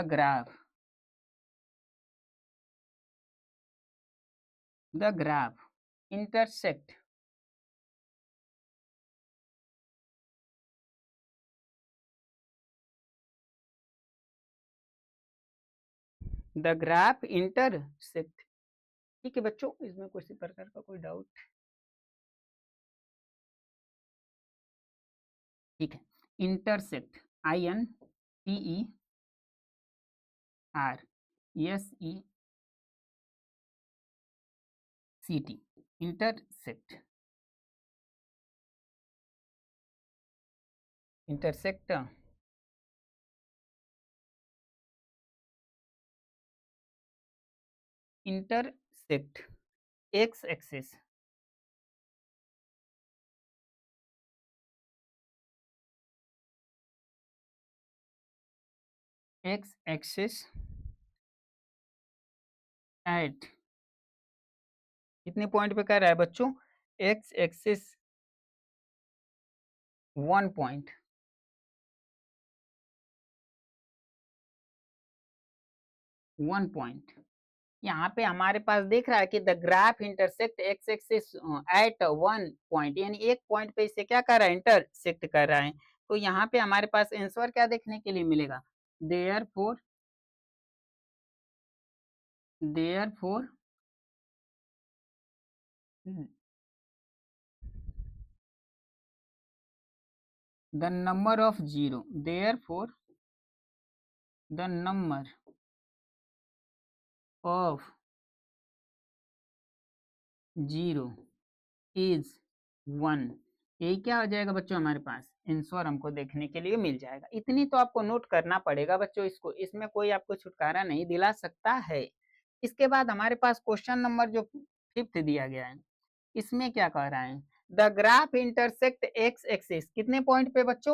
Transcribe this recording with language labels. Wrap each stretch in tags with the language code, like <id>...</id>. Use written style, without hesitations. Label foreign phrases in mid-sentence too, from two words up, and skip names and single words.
<en>the graph intersect the graph intersect,</en> <hi>ठीक है बच्चों, इसमें किसी प्रकार का कोई डाउट, ठीक है।</hi> <en>intersect, intersect, intersect, intersect, intersect, x axis, x axis at</en> <hi>कितने पॉइंट पे कर रहा है बच्चों?</hi> <en>x axis 1 point, 1 point.</en> <hi>यहाँ पे हमारे पास दिख रहा है कि</hi> <en>the graph intersect x axis at 1 point,</en> <hi>यानी एक पॉइंट पे इसे क्या कर रहा है? इंटरसेक्ट कर रहा है। तो यहाँ पे हमारे पास आंसर क्या देखने के लिए मिलेगा?</hi> <en>therefore, therefore the number of zero, therefore the number of zero is 1।</en> <hi>यही क्या हो जाएगा बच्चों? हमारे पास आंसर हमको देखने के लिए मिल जाएगा। इतनी तो आपको नोट करना पड़ेगा बच्चों इसको, इसमें कोई आपको छुटकारा नहीं दिला सकता है। इसके बाद हमारे पास क्वेश्चन नंबर जो 5th दिया गया है, इसमें क्या कह रहा है?</hi> <en>the graph intersect x axis</en> <hi>कितने पॉइंट पे बच्चों?</hi>